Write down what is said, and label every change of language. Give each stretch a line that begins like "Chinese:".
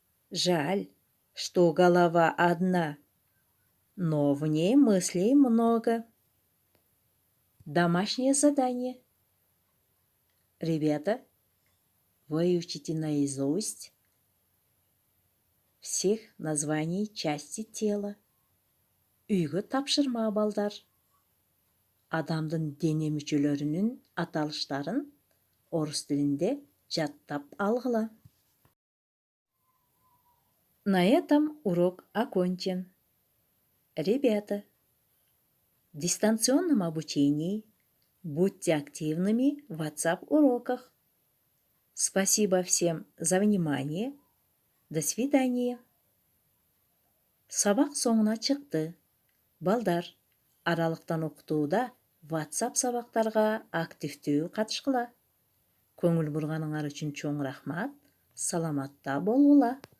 Russian: Жаль, что голова одна, но в ней мыслей много. Домашнее задание. Ребята, выучите наизусть всех названий части тела.
Kyrgyz: Үйгө тапшырма балдар. Адамдын дене мүчөлөрүнүн аталыштарын орус тилинде жаттап алгыла.
Russian: На этом урок окончен. Ребята, в дистанционном обучении будьте активными в WhatsApp-уроках. Спасибо всем за внимание. До свидания.
Kyrgyz: Сабак соңуна чыкты. Балдар, аралыктан окутууда WhatsApp сабактарга активдүү катышкыла. Көңүл бурганыңар үчүн чоң рахмат. Саламатта болгула.